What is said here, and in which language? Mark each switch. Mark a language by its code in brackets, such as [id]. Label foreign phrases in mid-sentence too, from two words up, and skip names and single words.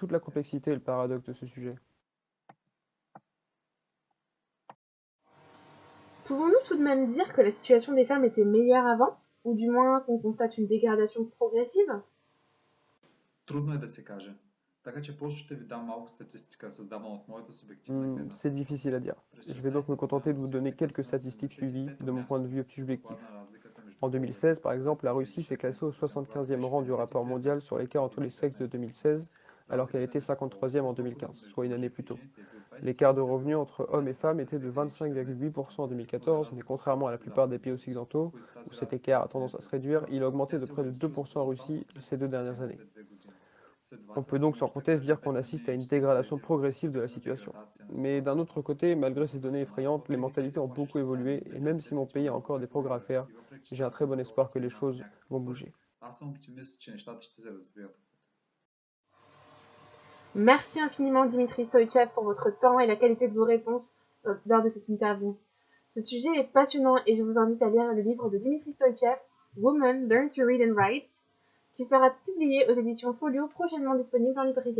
[fr] complexité et le paradoxe de ce sujet. Pouvons-nous tout de même dire que la situation des femmes était meilleure avant, ou du moins qu'on constate une dégradation progressive? [bg] Трудно е да се каже. Така че просто ще ви дам малко статистика, създавана от моята субективна гледна [fr] C'est difficile à dire. Je vais donc me contenter de vous donner quelques statistiques suivies de mon point de vue subjectif. En 2016, par exemple, la Russie s'est classée au 75e rang du rapport mondial sur l'écart entre les sexes de 2016, alors qu'elle était 53e en 2015, soit une année plus tôt. L'écart de revenus entre hommes et femmes était de 25,8% en 2014, mais contrairement à la plupart des pays occidentaux, où cet écart a tendance à se réduire, il a augmenté de près de 2% en Russie ces 2 dernières années. On peut donc sans conteste dire qu'on assiste à une dégradation progressive de la situation. Mais d'un autre côté, malgré ces données effrayantes, les mentalités ont beaucoup évolué, et même si mon pays a encore des progrès à faire, j'ai un très bon espoir que les choses vont bouger. [bg] Аз съм оптимист, че нещата ще се развият. [fr] Merci infiniment Dimitri Stoïchev pour votre temps et la qualité de vos réponses lors de cette interview. Ce sujet est passionnant et je vous invite à lire le livre de Dimitri Stoïchev, Women Learn to Read and Write, qui sera publié aux éditions Folio, prochainement disponible en librairie.